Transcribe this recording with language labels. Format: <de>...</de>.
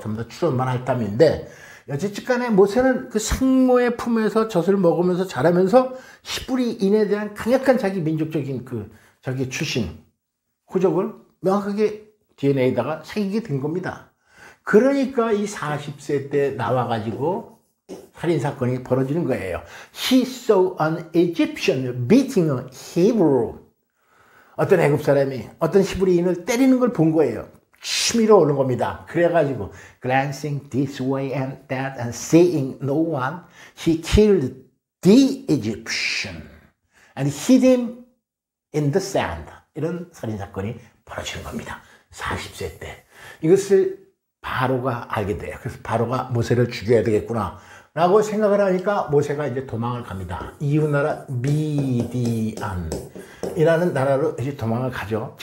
<ko>좀 더 추론만 할 땀인데 여쨌든 간에 모세는 그 생모의 품에서 젖을 먹으면서 자라면서 히브리인에 대한 강력한 자기 민족적인 자기 출신 호적을 명확하게 DNA에다가 새기게 된 겁니다. 그러니까 이 40세 때 나와가지고 살인사건이 벌어지는 거예요.</ko> <en>He saw an Egyptian beating a Hebrew.</en> <ko>어떤 애굽 사람이 어떤 히브리인을 때리는 걸 본 거예요. 치밀어 오는 겁니다. 그래가지고</ko> <en>glancing this way and that and seeing no one, he killed the Egyptian and hid him in the sand.</en> <ko>이런 살인사건이 벌어지는 겁니다. 40세 때. 이것을 바로가 알게 돼요. 그래서 바로가 모세를 죽여야 되겠구나 라고 생각을 하니까 모세가 이제 도망을 갑니다. 이웃나라 미디안이라는 나라로 이제 도망을 가죠.</ko>